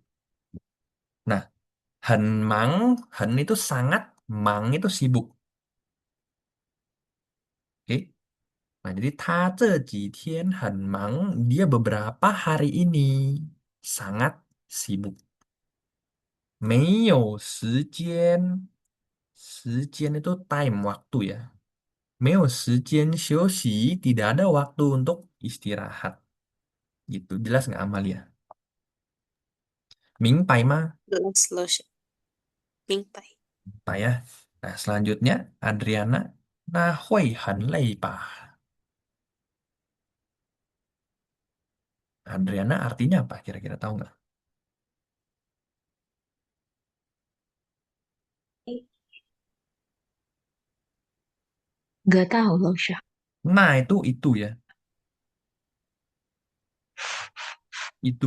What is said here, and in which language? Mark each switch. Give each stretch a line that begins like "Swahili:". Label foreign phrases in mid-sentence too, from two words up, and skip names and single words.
Indonesian: Nah,
Chinese: 很忙,
Indonesian: han itu sangat, mang itu sibuk. Oke. Nah, jadi
Chinese: 他这几天很忙,
Indonesian: dia beberapa hari ini sangat sibuk.
Chinese: 没有时间, 时间
Indonesian: itu time, waktu ya.
Chinese: 没有时间休息,
Indonesian: tidak ada waktu untuk istirahat. Gitu, jelas nggak Amalia?
Chinese: 明白吗?
Indonesian: jelas lo, 明白。 Pak ya. Nah, selanjutnya Adriana,
Chinese: 那会很累吧?
Indonesian: Adriana artinya apa? Kira-kira tahu nggak? Gak tahu loh Syah. Nah, itu ya. Itu.